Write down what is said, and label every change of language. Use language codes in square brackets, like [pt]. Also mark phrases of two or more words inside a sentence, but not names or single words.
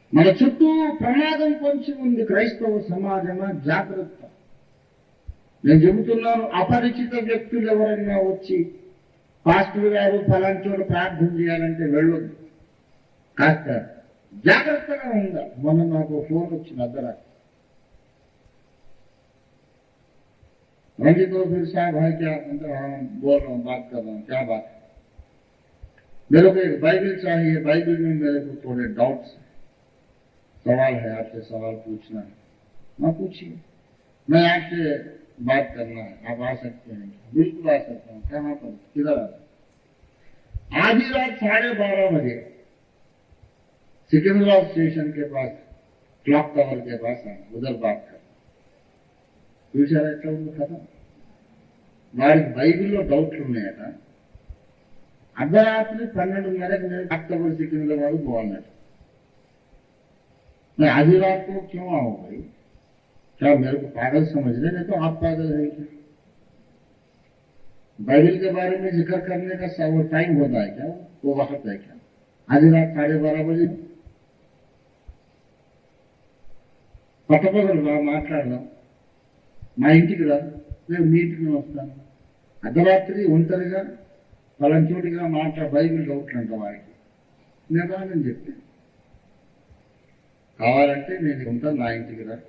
[te] మన చుట్టూ ప్రమాదం పొంచి ఉంది. క్రైస్తవ సమాజమా జాగ్రత్త. నేను చెబుతున్నాను, అపరిచిత వ్యక్తులు ఎవరైనా వచ్చి పాస్టర్ గారు ఫలాని చోట ప్రార్థన చేయాలంటే వెళ్ళొద్దు. కాస్త జాగ్రత్తగా ఉండాలి. మొన్న నాకు ఫోన్ వచ్చింది అర్ధరాత్రి. [hi] रंजित फिर साहब है क्या? बोल रहा हूँ, बात कर रहा हूँ. क्या बात है? मेरे को एक बाइबल चाहिए. बाइबल में मेरे को थोड़े डाउट्स, सवाल है, आपसे सवाल पूछना है. मैं पूछिए. मैं आपसे बात करना है. आप आ सकते हैं? बिल्कुल आ सकता हूँ. कहाँ पर, किधर आ सकते? आधी रात 12:30 बजे सिकंदराबाद स्टेशन के पास क्लॉक टावर के पास आना, उधर बात कर. [te] చూసారా ఎట్లా ఉంది కదా? వారికి బైబిల్లో డౌట్లు ఉన్నాయట. అర్ధరాత్రి 12:30 నేను అక్టోబర్ సికింద్రాబాద్ బాగున్నాడు. [hi] मैं आधी रात को क्यों आऊँ भाई? क्या मेरे को पागल समझ रहे? नहीं तो आप पागल है क्या? बाइबल के बारे में जिक्र करने का वो टाइम होता है क्या? वो वक्त है क्या? आधी रात 12:30 बजे [te] పట్టపగలు మాట్లాడదాం. మా ఇంటికి రా, నేను మీ ఇంటికి వస్తాను. అర్ధరాత్రి ఒంటరిగా పలంచోటిగా బైబిల్ డౌట్లు అంట వారికి. నేను రానని చెప్పి, కావాలంటే నేను ఉంటాను, నా ఇంటికి రా.